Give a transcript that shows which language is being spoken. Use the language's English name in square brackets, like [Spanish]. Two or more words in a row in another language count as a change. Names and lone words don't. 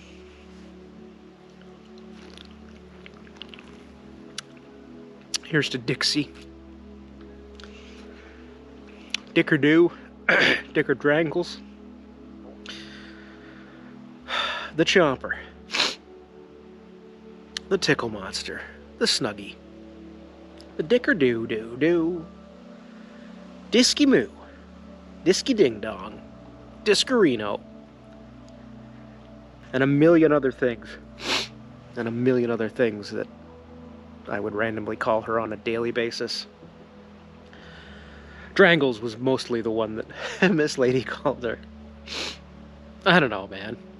[English] Here's to Dixie. Dickerdoo, Dicker Drangles, the Chomper, the Tickle Monster, the Snuggie, the Dickerdoo-doo-doo, Disky Moo, Disky Ding Dong, Discarino, and a million other things. And a million other things that I would randomly call her on a daily basis. Drangles was mostly the one that Miss Lady called her. I don't know, man.